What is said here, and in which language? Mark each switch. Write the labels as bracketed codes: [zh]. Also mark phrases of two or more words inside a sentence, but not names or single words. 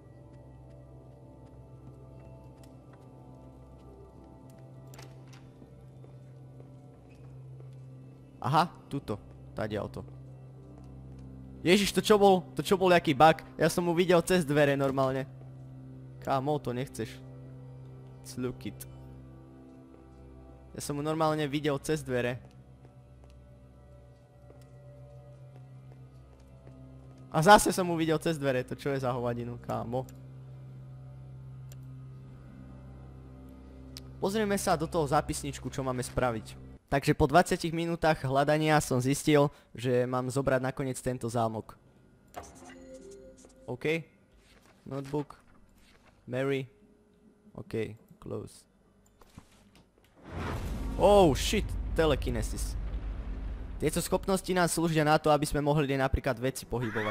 [sk] Aha, tuto. Tadiaľto. Ježiš, to čo bol? To čo bol jaký bug? Ja som mu videl cez dvere normálne. Kámo, to nechceš. [en] Let's look it. [sk] Ja som mu normálne videl cez dvere. A zase som mu videl cez dvere. To čo je za hovadinu, kámo? Pozrieme sa do toho zápisničku, čo máme spraviť. Takže po 20 minútach hľadania som zistil, že mám zobrať nakoniec tento zámok. OK. Notebook. Mary. OK. Close. [en] Oh shit. [sk] Telekinesis. Tieto schopnosti nám slúžia na to, aby sme mohli napríklad veci pohybovať.